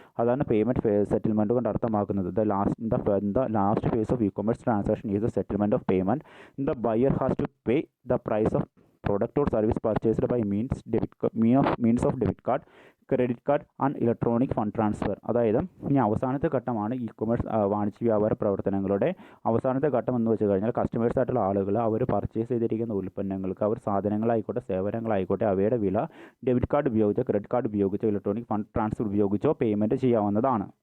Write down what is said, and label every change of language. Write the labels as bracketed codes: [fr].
[ml] അതാണ് payment settlement കൊണ്ട് അർത്ഥമാക്കുന്നത്. [en] The last phase of e-commerce transaction is the settlement of payment. The buyer has to pay the price of product or service purchased by means of debit card, credit card and electronic fund transfer. [ml] അതായത് ഇനി അവസാനത്തെ ഘട്ടമാണ് E commerce വാണിജ്യ വ്യാപാര പ്രവർത്തനങ്ങളുടെ അവസാനത്തെ ഘട്ടം എന്ന് വെച്ച് കഴിഞ്ഞാൽ കസ്റ്റമേഴ്സ് ആയിട്ടുള്ള ആളുകൾ അവർ പർച്ചേസ് ചെയ്തിരിക്കുന്ന ഉൽപ്പന്നങ്ങൾക്ക് അവർ സാധനങ്ങളായിക്കോട്ടെ സേവനങ്ങളായിക്കോട്ടെ അവയുടെ വില ഡെബിറ്റ് കാർഡ് ഉപയോഗിച്ചോ ക്രെഡിറ്റ് കാർഡ് ഉപയോഗിച്ചോ ഇലക്ട്രോണിക് ഫണ്ട് ട്രാൻസ്ഫർ ഉപയോഗിച്ചോ പേയ്മെൻറ്റ് ചെയ്യാവുന്നതാണ്.